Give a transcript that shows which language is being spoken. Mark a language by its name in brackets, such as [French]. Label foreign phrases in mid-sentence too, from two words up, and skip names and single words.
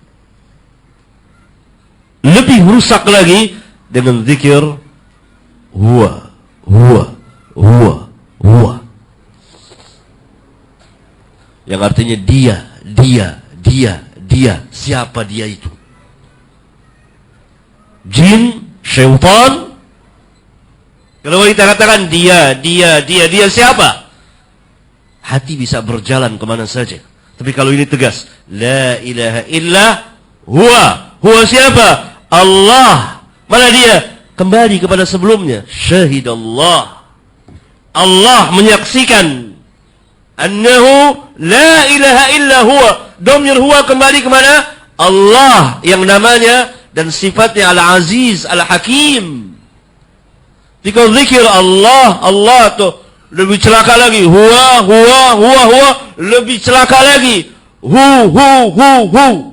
[Indonesian] Lebih rusak lagi dengan zikir [Arabic] هو، هو، هو، هو, [Indonesian] yang artinya dia, dia, dia, dia. Siapa dia itu? Jin, syaitan. Kalau kita katakan dia, dia, dia, dia siapa? Hati bisa berjalan kemana saja. Tapi kalau ini tegas, [Arabic] لا إله إلا هو. [Indonesian] Huwa siapa? Allah. Mana dia? Kembali kepada sebelumnya. Syahidallah. Allah menyaksikan [Arabic] أنه لا إله إلا هو. [Indonesian] Domir huwa kembali kemana? Allah yang namanya dan sifatnya Al-Aziz, Al-Hakim. Jika zikir Allah, Allah tu lebih celaka lagi. Huwa, lebih celaka lagi. Hu.